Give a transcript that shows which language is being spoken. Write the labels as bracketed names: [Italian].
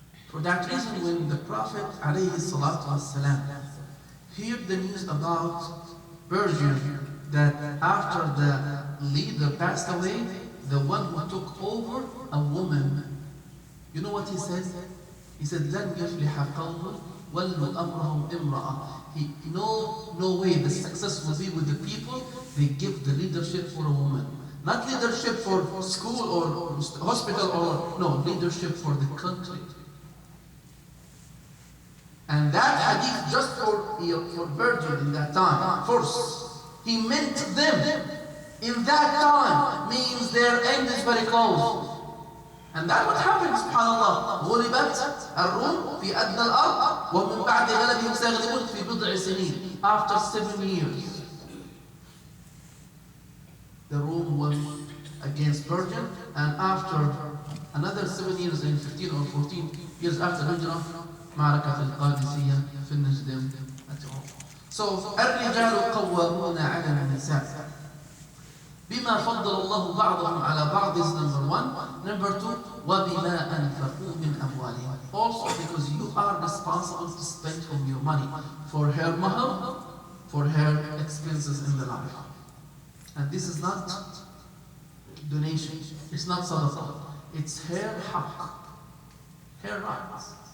[English] For that reason, when the Prophet ﷺ heard the news about Persia, that after the leader passed away, the one who took over, a woman, you know what he said? He said, [Arabic] لَنْ يَفْلِحَ قَوْمٌ وَلُّوا أَمْرَهُمْ إِمْرَأً. [English] No way the success will be with the people. They give the leadership for a woman. Not leadership for school or hospital or, no, leadership for the country. And that hadith just for virgin in that time, first, he meant them in that time, means their end is very close. And that's what happened, subhanallah. [Arabic] غُلِبَتْ الرُّومُ فِي أَدْنَى الْأَرْضِ وَمِنْ بَعْدِ غَلَبِهِمْ سَيَغْلِبُونَ فِي بِضْعِ سِنِينَ. [English] After 7 years, the Rome won against Persia, and after another 7 years, in 15 or 14 years after Hijrah, معركة القادسية finished them at all. [Arabic] So, الرجال قوامون على النساء بما فضل الله بعضهم على بعض [English] is number one. Number two, [Arabic] وبما أنفقوا من أموالهم. [English] Also because you are responsible to spend from your money for her mahar, for her expenses in the life. And this is not donation, it's not sadaqah, it's her haqq, her rights.